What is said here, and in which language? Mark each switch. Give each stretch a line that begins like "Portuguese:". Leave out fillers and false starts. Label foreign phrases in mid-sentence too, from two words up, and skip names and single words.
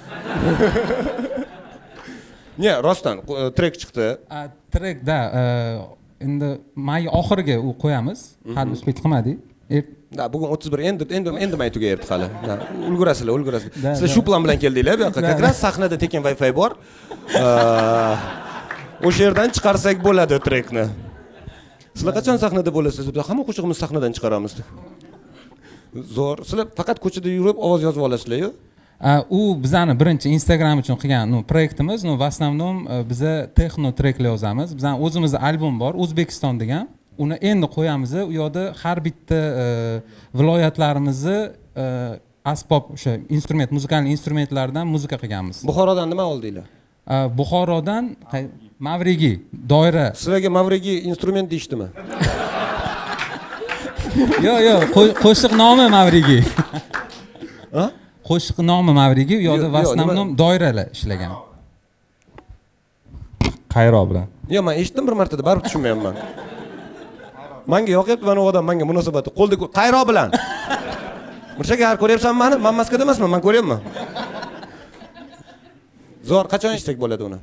Uzbek: Ne, rostdan trek chiqdi. Trekda endi may oxiriga u qo'yamiz. Hali uspet qilmadik. Bugun 31 endi may tugayapti hali. Ulgurasizlar. Sizlar shu plan bilan keldinglar bu yoqqa.
Russian: Как раз
Uzbek: sahnada tekin Wi-Fi bor. O'sha yerdan chiqarsak bo'ladi trekni. Sizlar qachon sahnada bo'lasiz? Biz hamma qo'shig'imizni sahnadan chiqaramiz. Zo'r. Sizlar faqat ko'chada yurib ovoz yozib olasizlar-ku? U bizani birinchi Instagram uchun qilgan proyektimiz,
Russian: в основном
Uzbek: biza texno treklar yozamiz. Bizning o'zimizning albom bor, O'zbekiston degan. Uni endi qo'yamiz. U yerda har bitta viloyatlarimizni asbob o'sha muzikal instrumentlardan muzika qilganmiz. Buxorodan nima oldinglar? Buxorodan Mavrigi, doira. Sizlarga Mavrigi instrument deyishdimi? Yo'q, qo'shiq nomi Mavrigi. Ha? Qo'shiq nomi Mavrigi, u yerda
Russian: в основном
Uzbek: doiralar ishlagan. Qayroq bilan. Yo'q, men eshitdim bir martada, baribir tushunmayapman. Menga yoqyapti mana u odam, menga munosabati. Qo'lda qayroq bilan. Mirshakar, ko'ryapsanmi meni? Men Moskvada emasman, men ko'ryapman. Zo'r, qachon eshitsak bo'ladi uni?